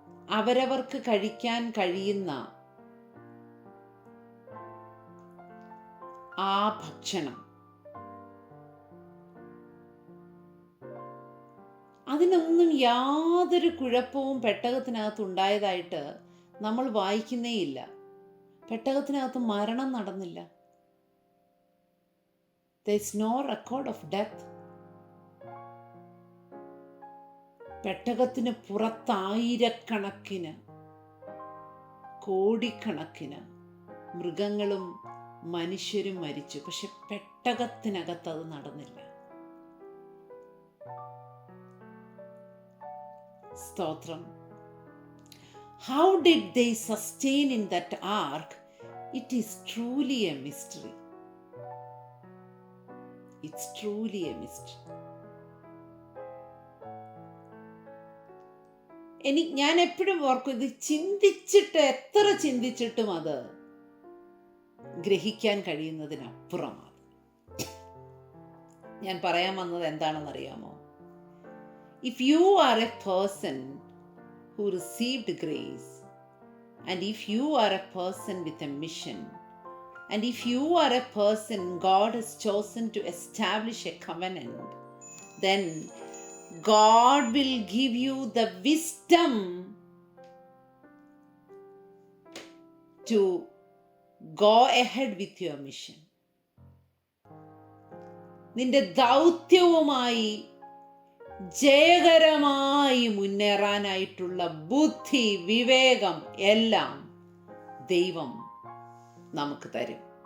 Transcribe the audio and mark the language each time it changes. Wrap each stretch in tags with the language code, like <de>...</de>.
<ml>അവരവർക്ക് കഴിക്കാൻ കഴിയുന്ന ആ ഭക്ഷണം, അതിനൊന്നും യാതൊരു കുഴപ്പവും പെട്ടകത്തിനകത്ത് ഉണ്ടായതായിട്ട് നമ്മൾ വായിക്കുന്നേയില്ല. പെട്ടകത്തിനകത്ത് മരണം നടന്നില്ല.</ml> <en>There is no record of death.</en> <ml>പെട്ടകത്തിന് പുറത്തായിരക്കണക്കിന്, കോടിക്കണക്കിന് മൃഗങ്ങളും മനുഷ്യരും മരിച്ചു. പക്ഷെ പെട്ടകത്തിനകത്ത് അത് നടന്നില്ല. സ്തോത്രം.</ml> <en>How did they sustain in that ark? It is truly a mystery. It's truly a mystery.</en> <ml>ഞാൻ എപ്പോഴും ഓർക്കും, ഇത് എത്ര ചിന്തിച്ചിട്ടും അത് ഗ്രഹിക്കാൻ കഴിയുന്നതിനപ്പുറമാണ്. ഞാൻ പറയാൻ വന്നത് എന്താണെന്നറിയാമോ?</ml> <en>If you are a person who received grace, and if you are a person with a mission, and if you are a person God has chosen to establish a covenant, then God will give you the wisdom to go ahead with your mission.</en> <ml>നിന്റെ ദൗത്യവുമായി ജയകരമായി മുന്നേറാനായിട്ടുള്ള ബുദ്ധി, വിവേകം എല്ലാം ദൈവം നമുക്ക് തരും.</ml>